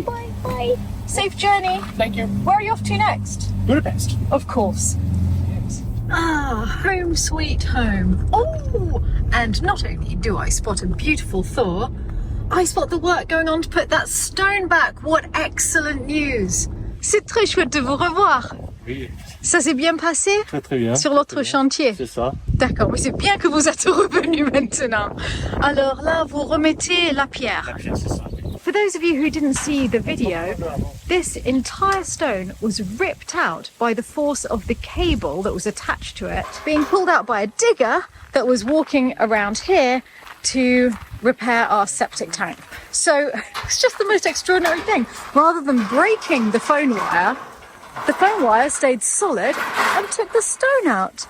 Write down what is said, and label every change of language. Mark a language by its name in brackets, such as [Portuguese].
[English] Bye, bye. Safe journey. Thank you. Where are you off to next? Budapest. Of course. Yes. Ah, home sweet home. Oh, and not only do I spot a beautiful Thor, I spot the work going on to put that stone back. What excellent news. [French] C'est très chouette de vous revoir. Oui. Ça s'est bien passé Très, très bien. sur l'autre chantier? C'est ça. D'accord, mais c'est bien que vous êtes revenu maintenant. Alors là, vous remettez la pierre. C'est ça. [English] For those of you who didn't see the video, this entire stone was ripped out by the force of the cable that was attached to it, being pulled out by a digger that was walking around here to repair our septic tank. So it's just the most extraordinary thing. Rather than breaking the phone wire stayed solid and took the stone out.